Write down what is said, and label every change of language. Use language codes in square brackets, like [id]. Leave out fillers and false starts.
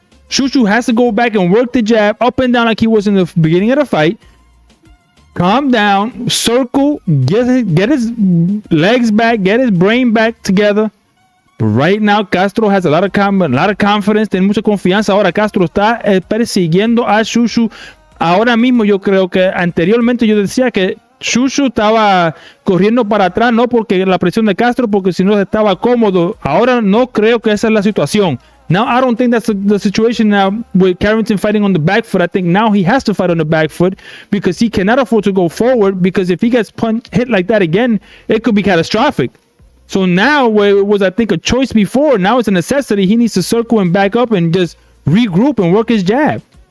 [en] Shushu has to go back and work the jab up and down like he was in the beginning of the fight. Calm down, circle, get his legs back, get his brain back together. But right now, Castro has a lot of confidence, [es] tiene mucha confianza. Ahora Castro está persiguiendo a Shushu. Ahora mismo yo creo que anteriormente yo decía que Shushu estaba corriendo para atrás, no porque la presión de Castro, porque si no estaba cómodo. Ahora no creo que esa es la situación. [en] Now I don't think that's the situation now with Carrington fighting on the back foot. I think now he has to fight on the back foot because he cannot afford to go forward, because if he gets hit like that again, it could be catastrophic. So now, where it was I think a choice before, now it's a necessity. He needs to circle and back up and just regroup and work his jab.